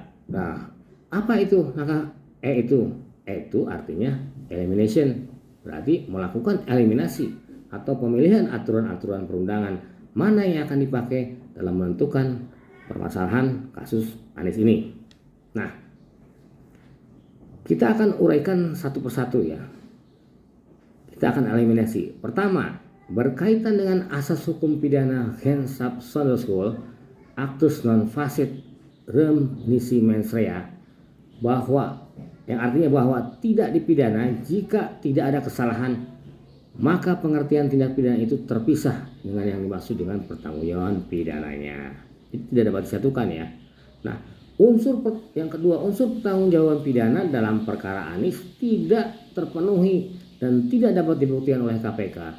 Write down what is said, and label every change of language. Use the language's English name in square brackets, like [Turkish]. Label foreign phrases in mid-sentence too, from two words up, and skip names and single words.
[Indonesian] Nah, apa itu langkah E itu? E itu artinya elimination, berarti melakukan eliminasi atau pemilihan aturan-aturan perundangan mana yang akan dipakai dalam menentukan permasalahan kasus Anies ini. Nah, kita akan uraikan satu persatu ya. Kita akan eliminasi. Pertama, berkaitan dengan asas hukum pidana gens sub sonderschul [Latin] actus non facit rem nisi mens rea, [Indonesian] bahwa yang artinya bahwa tidak dipidana jika tidak ada kesalahan, maka pengertian tindak pidana itu terpisah dengan yang dimaksud dengan pertanggungjawaban pidananya. Itu tidak dapat disatukan ya. Nah, yang kedua, unsur pertanggungjawaban pidana dalam perkara Anies tidak terpenuhi dan tidak dapat dibuktikan oleh KPK.